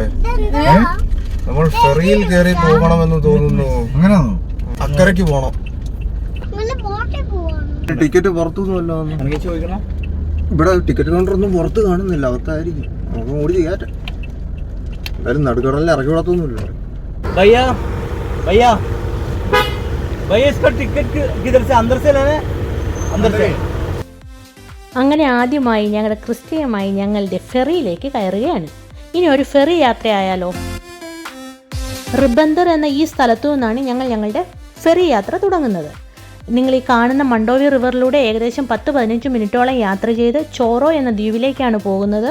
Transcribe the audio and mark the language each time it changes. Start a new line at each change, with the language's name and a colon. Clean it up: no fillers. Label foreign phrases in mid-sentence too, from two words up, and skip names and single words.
Malayalam: നമ്മൾ ഫെറിയിൽ കയറി പോകണമെന്ന് തോന്നുന്നു. അങ്ങനെയാണോ? അക്കരയ്ക്ക് പോണം. ടിക്കറ്റ് പുറത്തൊന്നുമല്ലോ. ചോദിക്കണം. ഇവിടെ
English: ticket counter
Malayalam: പുറത്ത് കാണുന്നില്ല. അകത്തായിരിക്കും. നമുക്ക് ഓടി കയറ്റാം. എന്തായാലും നടുക്കടലിൽ ഇറക്കി വിടത്തൊന്നുമില്ല.
Hindi: भैया भैया भैया इसका टिकट किधर से अंदर से लेना है? अंदर से.
Malayalam: അങ്ങനെ ആദ്യമായി ഞങ്ങളുടെ ക്രിസ്ത്യമായി ഞങ്ങളുടെ ഫെറിയിലേക്ക് കയറുകയാണ്. ഇനി ഒരു ഫെറി യാത്രയായാലോ? റിബന്ദർ എന്ന ഈ സ്ഥലത്തു നിന്നാണ് ഞങ്ങളുടെ ഫെറി യാത്ര തുടങ്ങുന്നത്. നിങ്ങൾ ഈ കാണുന്ന മണ്ടോവി റിവറിലൂടെ ഏകദേശം 10-15 മിനിറ്റോളം യാത്ര ചെയ്ത് ചോറോ എന്ന ദ്വീപിലേക്കാണ് പോകുന്നത്.